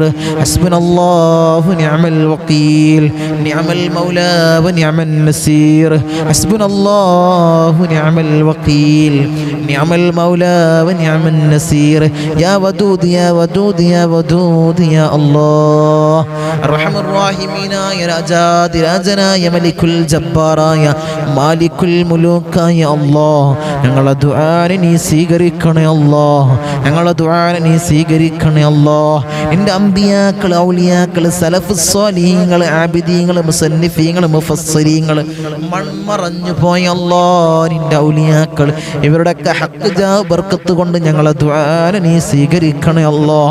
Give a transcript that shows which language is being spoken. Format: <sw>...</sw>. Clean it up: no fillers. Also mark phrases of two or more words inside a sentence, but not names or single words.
<ar>حسبنا الله نعم الوكيل، نعم المولى ونعم النصير. حسبنا الله نعم الوكيل، نعم المولى ونعم النصير. يا ودود يا ودود يا ودود يا الله. الرحم الراحمين يا</ar> <ml>രാജാതി രാജനായ മലിക്കുൽ ജബ്ബാറായ മാലിക്കുൽ മുലൂക്കായ അല്ലാഹ്, ഞങ്ങളുടെ ദുആനെ നീ സ്വീകരിക്കണേ അല്ലാഹ്, ഞങ്ങളുടെ ദുആനെ നീ സ്വീകരിക്കണേ അല്ലാഹ്. നിന്റെ അമ്പിയാക്കൾ, ഔലിയാക്കൾ, സലഫ് സ്വാലിഹീങ്ങൾ, ആബിദീങ്ങൾ, മുസന്നിഫീങ്ങൾ, മുഫസ്സിരീങ്ങൾ, മൺമറഞ്ഞു പോയ അല്ലാഹ് നിന്റെ ഔലിയാക്കൾ, ഇവരുടെയൊക്കെ ഹഖ് ജാ ബർക്കത്ത് കൊണ്ട് ഞങ്ങളുടെ ദുആനെ നീ സ്വീകരിക്കണേ അല്ലാഹ്.</ml>